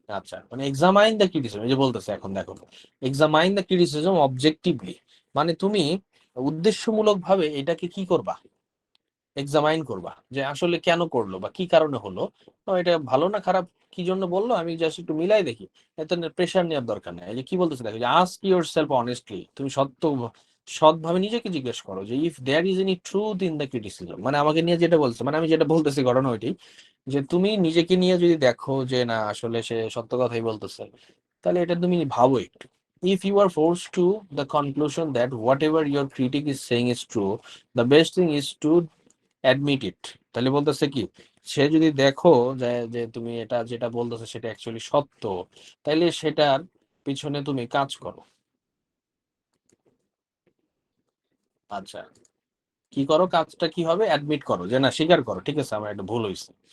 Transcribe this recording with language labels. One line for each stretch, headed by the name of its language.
Bangla: আচ্ছা, মানে examine the criticism, এই যে বলতেছে এখন দেখো,
English: examine the criticism objectively,
Bangla: মানে তুমি উদ্দেশ্যমূলক ভাবে এটাকে কি করবা, এক্সামাইন করবা যে আসলে কেন করলো বা কি কারণে হলো, তো এটা ভালো না খারাপ, কি জন্য বললো, আমি জাস্ট একটু মিলাই দেখি, এত প্রেশার নেওয়ার দরকার নেই। এই যে কি বলতেছে দেখো, যে
English: ask yourself honestly,
Bangla: তুমি সৎভাবে নিজেকে জিজ্ঞেস করো যে
English: if there is any truth in the criticism,
Bangla: মানে আমাকে নিয়ে যেটা বলছে, মানে আমি যেটা বলতেছি ঘটনা ওইটাই, যে তুমি নিজেকে নিয়ে যদি দেখো যে না আসলে সে সত্য কথাই বলতেছে, তাহলে এটা তুমি ভাবো একটু।
English: If you are forced to the conclusion that whatever your critic is saying is true, the best thing is to admit it.
Bangla: তাহলে বলতেছে কি, সে যদি দেখো যে যে তুমি এটা যেটা বলতেছে সেটা অ্যাকচুয়ালি সত্য, তাইলে সেটার পিছনে তুমি কাজ করো। আচ্ছা, কি করো, কাজটা কি হবে, অ্যাডমিট করো, যে না স্বীকার করো, ঠিক আছে আমার একটা ভুল হয়েছে।